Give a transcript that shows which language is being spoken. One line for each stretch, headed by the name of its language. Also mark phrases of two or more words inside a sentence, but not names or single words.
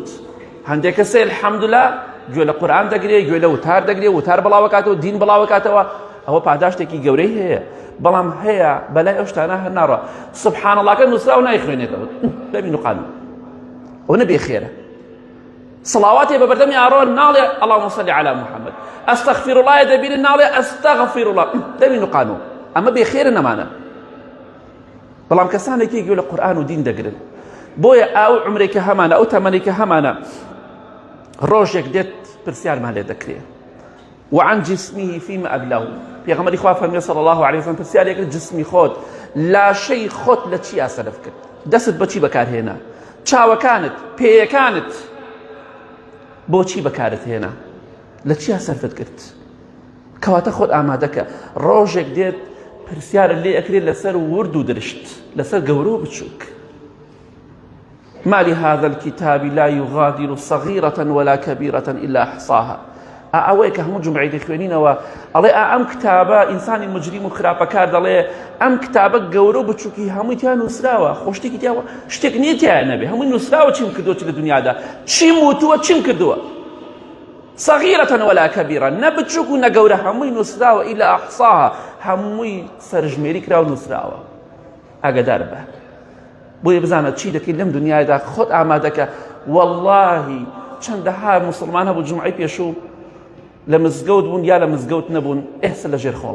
Central Kurdish: هەندێک کەسێ الحەمدوللا گوێ لە قورئان دەگرێ، گوێ لە وتار دەگرێ، وتار بڵاوەکاتەوە، دین بڵاوەکاتەوە، ئەوە پاداشتێکی گەورەی هەیە، بەڵام هەیە بەلای ئەو شتانە هەر ناڕە
Arabic: سوبحان ئەڵڵاکە
Central Kurdish: نووسراو نایخوێنێتەوە، دەبین و قانون ئەوە نەبێ خێرە. سڵاواتێ بە بەردەمی ئاڕۆن ناڵێ
Arabic: اللهم صل على محمد، ئەستەغفر الله
Central Kurdish: دەبینن ناڵێ
Arabic: ئەستەغفر الله،
Central Kurdish: دەبین و قانون ئەمە بێخێرە نەمانە. بەڵام کەسانێکی گوێ لە قورئان و دین دەگرن، بۆیە ئەو عمرێکە هەمانە، ئەو تەمەنێکە هەمانە، ڕۆژێک دێت پرسیارمان لێ دەکرێت
Arabic: وعن جسمه فيما أبلاه.
Central Kurdish: پێغەمبەری خوا فەرمێ
Arabic: صلی الله عليه وسلم
Central Kurdish: پرسیارێک جسمی خۆت، لاشەی خۆت لە چیا سەرف کرد، دەست بە چی بەکارهێنا، چاوەکانت، پێیەکانت بۆچی بەکارت هێنا، لە چیا سەرفت کرد. کەواتە خۆت ئامادەکە، ڕۆژێک دێت پرسیارە لێ ئەکرێت لەسەر ورد و درشت، لەسەر گەورە و بچووک.
Arabic: ما لهذا الكتاب لا يغادر صغيرة ولا كبيرة إلا أحصاها.
Central Kurdish: ئەوەیە کە هەموو جمعی دەخوێنینەوە ئەڵێ ئەم کتابە ئینسانی مجریم و خراپەکار دەڵێ ئەم کتابە گەورە و بچووکی هەمووی تیان نووسراوە، خۆشتێکی تیاوە شتێک نییە تیان نەبێ، هەمووی نووسراوە چیم کردووە چ لە دنیادا، چیم وتووە چیم کردووە،
Arabic: صغيرة ولا كبيرة،
Central Kurdish: نە بچووک و نە گەورە، هەمووی نووسراوە
Arabic: إلا أحصاها،
Central Kurdish: هەمووی سەرژمێری کرا و نووسراوە. ئاگادار بە بۆیە بزانە چی دەکەیت لەم دنیادا، خۆت ئامادەکە. وەڵڵاهی چەندەها موسڵمان هەبوو جمعەی پێشوو لە مزگەوت بوون یا لە مزگەوت نەبوون، ئێستا لە ژێر خۆڵان.